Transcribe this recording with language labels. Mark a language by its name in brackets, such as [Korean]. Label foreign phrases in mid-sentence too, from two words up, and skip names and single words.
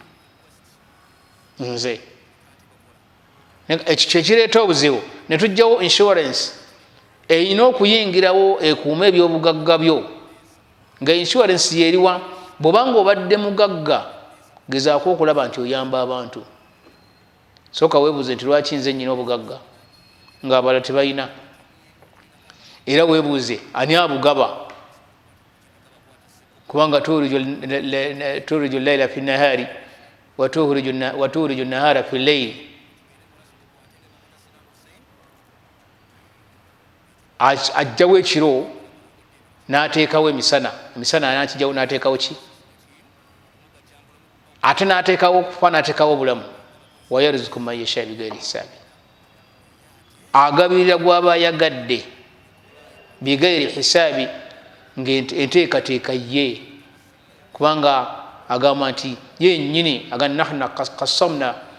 [Ganda] nze ekyo kyekireeta obuzibu ne tujjawo insurance erina okuyingirawo ekuuma ebyobugagga byo nga insurance yeriwa bw'obanga obadde mugagga gezaako okulaba nti oyamba abantu sooka weebuuze nti lwaki nze nnyina obugagga ng'abalala tebalina era weebuuze ani abugaba [Arabic] kubanga تولج الليل في النهار وتولج النهار في الليل [Ganda] ajjawo ekiro n'ateekawo emisana nakijjawo n'ateekawo ki ate n'ateekawo okufa n'ateekawo obulamu [Arabic] ويرزق من يشاء بغير حساب [Ganda] agabirira gw'aba ayagadde [Arabic] بغير حساب [Ganda] ng'enteekateeka ye kubanga agamba nti yennyini [Arabic] نحن قسمنا